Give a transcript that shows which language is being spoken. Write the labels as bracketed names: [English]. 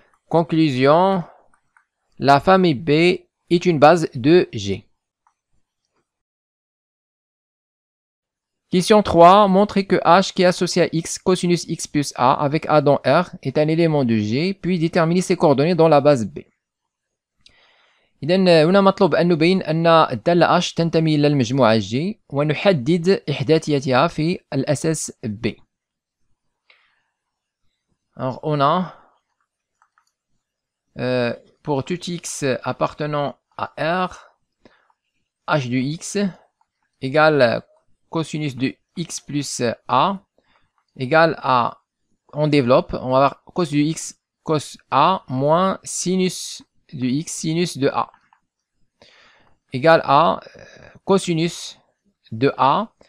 [French] Conclusion. La famille B est une base de G. Question 3. Montrez que H qui est associé à X cosinus X plus A avec A dans R est un élément de G, puis déterminez ses coordonnées dans la base B. [Arabic] إذا هنا مطلوب أن نبين أن الدالة H تنتمي إلى المجموعة G ونحدد إحداثيتها في الأساس B. [French] Alors on a pour tout x appartenant à R, h de x égale cosinus de x plus a égale à, on développe, on va avoir cos de x cos a moins sinus de x sinus de a égale à cosinus de a.